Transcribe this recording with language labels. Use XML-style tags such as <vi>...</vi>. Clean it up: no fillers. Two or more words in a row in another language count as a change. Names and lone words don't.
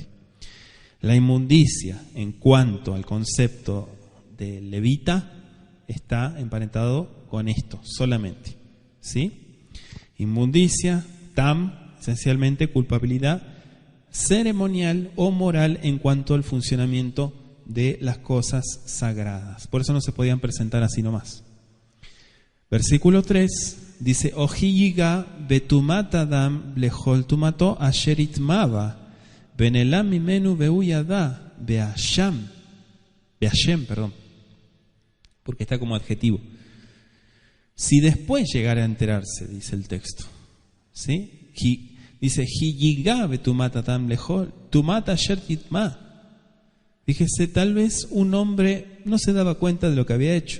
<es>La inmundicia en cuanto al concepto de levita está emparentado con esto solamente, ¿sí? Inmundicia, tam, esencialmente culpabilidad ceremonial o moral en cuanto al funcionamiento de las cosas sagradas. Por eso no se podían presentar así nomás. Versículo 3 dice:</es> <he>או כי יגע בטמאת אדם לכל טמאתו אשר יטמא בה ונעלם ממנו והוא ידע ואשם,</he> <es>perdón, porque está como adjetivo. Si después llegara a enterarse, dice el texto, ¿sí?</es> <he>Dice כי יגע בטמאת אדם לכל טמאת אשר יטמא.</he> <es>Fíjese, tal vez un hombre no se daba cuenta de lo que había hecho.</es>